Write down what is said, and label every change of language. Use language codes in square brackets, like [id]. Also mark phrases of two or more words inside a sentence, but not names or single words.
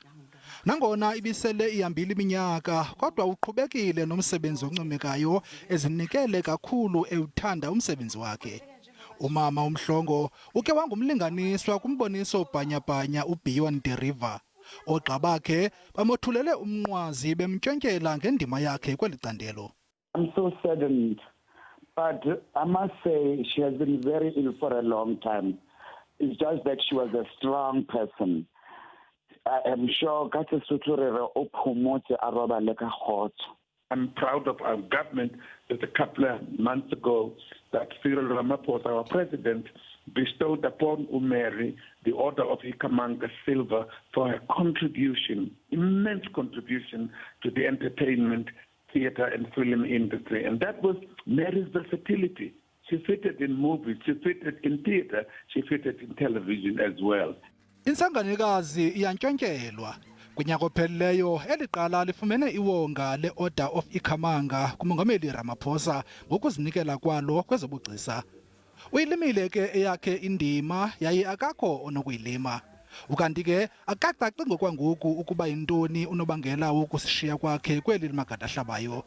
[xh] Nangona ibisele ihambile iminyaka kodwa uqhubekile nomsebenzi oncomekayo ezinikele kakhulu ewuthanda umsebenzi wakhe. Umama uMhlongo uke wangumlinganiswa kumboniso bhanyabhanya uBeyond the River. Ogqa bakhe bamothulele umnqwazi bemntshontyela ngendima yakhe kweli candelo. [en] I'm so saddened, but I must say she has been very ill for a long time. It's just that she was a strong person. I am sure I'm proud of our government that a couple of months ago that Cyril Ramaphosa, our president, bestowed upon uMary the Order of Ikhamanga silver for her contribution, immense contribution to the entertainment, theatre and film industry. And that was Mary's versatility. She fitted in movies, she fitted in theatre, she fitted in television as well. [xh] Insanganikazi iyantyontyelwa. Kunyaka ophelileyo eliqala lifumene iwonga le-Order of Ikhamanga kumongameli Ramaphosa ngokuzinikela kwalo kwezobugcisa. Uyilimile ke eyakhe indima yaye akakho onokuyilima. Ukanti ke akacaci ngokwangoku ukuba yintoni unobangela wokusishiya kwakhe kweli limagadahlabayo.